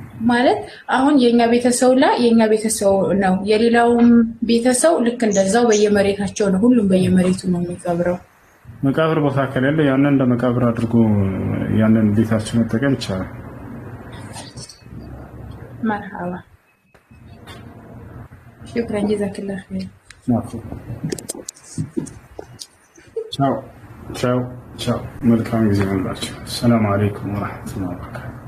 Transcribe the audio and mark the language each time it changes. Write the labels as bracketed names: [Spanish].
[Amharic] ማለት አሁን የኛ ቤተሰብ ላይ የኛ ቤተሰብ ነው የሌላውም ቤተሰብ ልክ እንደዛው በየመሬታቸው ነው ሁሉም በየመሬቱ ነው የሚቀብረው መቃብር ቦታ ከሌለ ያንን እንደ መቃብር አድርጎ ያንን ቤታችን መጠቀም ይቻላል [Arabic] مرحبا شكرا جزاك الله خير [Italian] ciao ciao ciao [Amharic] መልካም ጊዜ ይሁንላችሁ። ሰላም አለይኩም ወራህመቱላሂ ወበረካቱ